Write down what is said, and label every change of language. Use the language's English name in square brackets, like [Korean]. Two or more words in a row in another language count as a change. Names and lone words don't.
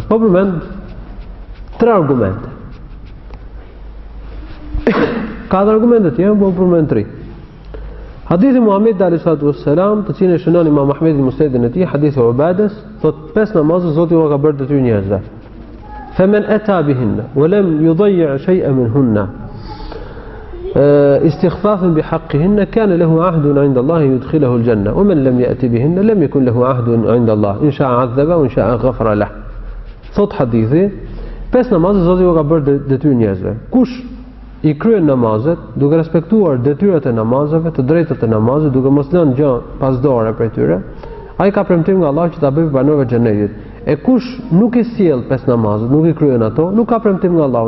[Albanian] Po përmend 3 argumente. 4 argumente tjera, po përmend 3. Hadithi Muhamedit [Arabic] صلى الله عليه وسلم, [Albanian] të cilin e shënon Imam Ahmedi në Musnedin e tij, hadithi Ubadës, thot 5 namazë Zoti u ka bërë detyrë njerëzve. [Arabic] فمن أتى بهن ولم يضيع شيئا منهن استخفافا بحقهن كان له عهد عند الله يدخله الجنة ومن لم يأتي بهن لم يكن له عهد عند الله إن شاء عذب وإن شاء غفر له. [Albanian] Thot hadithi, 5 namazë Zoti u ka bërë detyrë njerëzve. Kush i kryen namazet duke respektuar detyrat e namazeve, të drejtat e namazit, duke mos lënë gjë pasdore prej tyre, ai ka premtim nga Allah që ta bëjë banorëve të xhenetit. E kush nuk i sjell 5 namazet, nuk i kryen ato, nuk ka premtim nga Allahu.